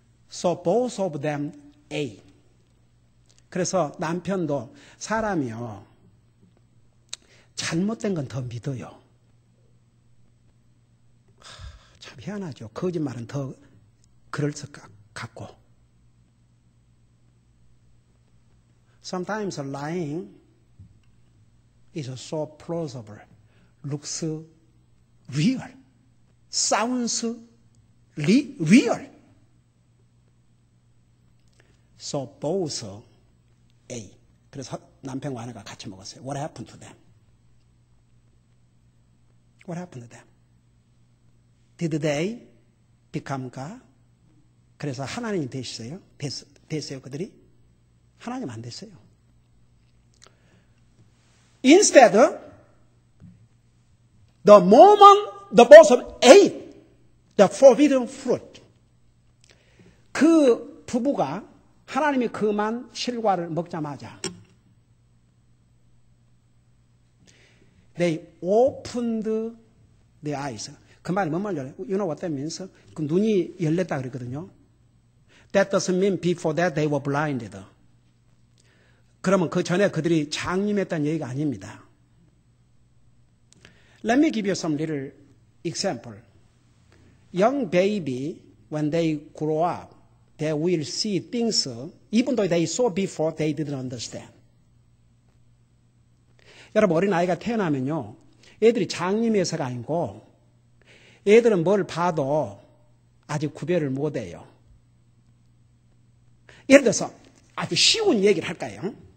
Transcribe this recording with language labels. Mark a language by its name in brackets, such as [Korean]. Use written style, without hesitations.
[English] So both of them ate. [Korean] 그래서 남편도 사람이요, 잘못된 건 더 믿어요. 참 희한하죠. 거짓말은 더 그럴 것 같고. [English] Sometimes lying is so plausible, looks real, sounds real. So both ate. [Korean] 그래서 남편과 아내가 같이 먹었어요. [English] What happened to them? What happened to them? Did they become God? [Korean] 그래서 하나님이 됐어요? 됐어요, 그들이? 하나님 안 됐어요. [English] Instead, the moment the both of them ate the forbidden fruit, [Korean] 그 부부가 하나님이 금한 실과를 먹자마자 [English] they opened their eyes. [Korean] 그 말이 뭔 말이에요? [English] You know what that means? [Korean] 그 눈이 열렸다 그랬거든요. [English] That doesn't mean before that they were blinded. [Korean] 그러면 그 전에 그들이 장님했다는 얘기가 아닙니다. [English] Let me give you some little example. Young baby, when they grow up, they will see things, even though they saw before, they didn't understand. [Korean] 여러분, 어린아이가 태어나면요, 애들이 장님에서가 아니고, 애들은 뭘 봐도 아직 구별을 못해요. 예를 들어서 아주 쉬운 얘기를 할까요?